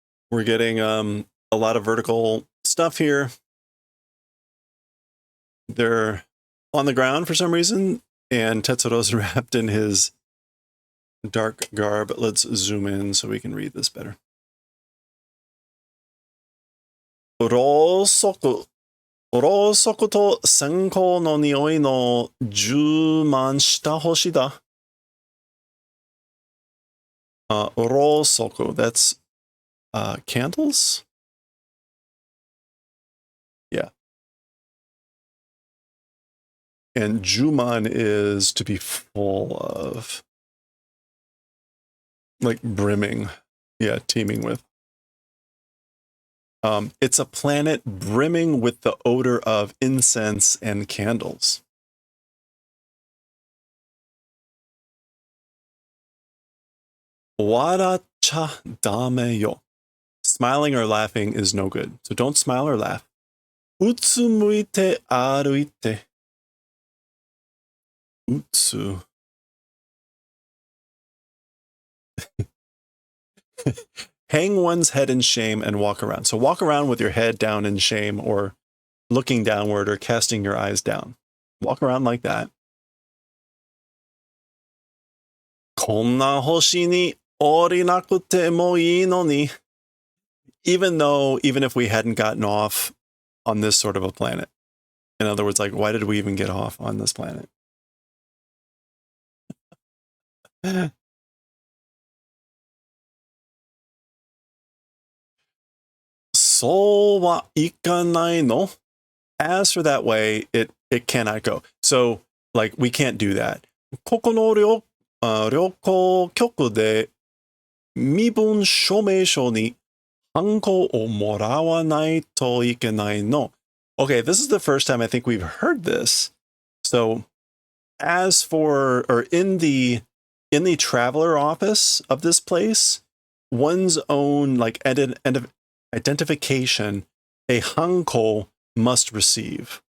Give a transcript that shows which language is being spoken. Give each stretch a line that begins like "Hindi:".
English: We're getting a lot of vertical stuff here. They're on the ground for some reason, and Tetsuro's wrapped in his dark garb. Let's zoom in so we can read this better.
Japanese: ろうそくと線香の匂いの充満した星だ.
English: ろうそく, that's candles? Yeah. And juman is to be full of. Like brimming. Yeah, teeming with. It's a planet brimming with the odor of incense and candles.
Japanese: Waracha dame yo.
English: Smiling or laughing is no good. So don't smile or laugh.
Japanese: Utsumuite aruite. Utsu.
English: Hang one's head in shame and walk around. So walk around with your head down in shame, or looking downward, or casting your eyes down. Walk around like that.
Japanese: こんな星に降りなくてもいいのに.
English: Even if we hadn't gotten off on this sort of a planet. In other words, like, why did we even get off on this planet?
Japanese: そうはいかないの?
English: As for that way, it cannot go. So, like, we can't do that.
Japanese: ここの旅行局で身分証明書にハンコをもらわないといけないの.
English: Okay, this is the first time I think we've heard this. So, as for, or in the traveler office of this place, one's own like identification, a hanko must receive.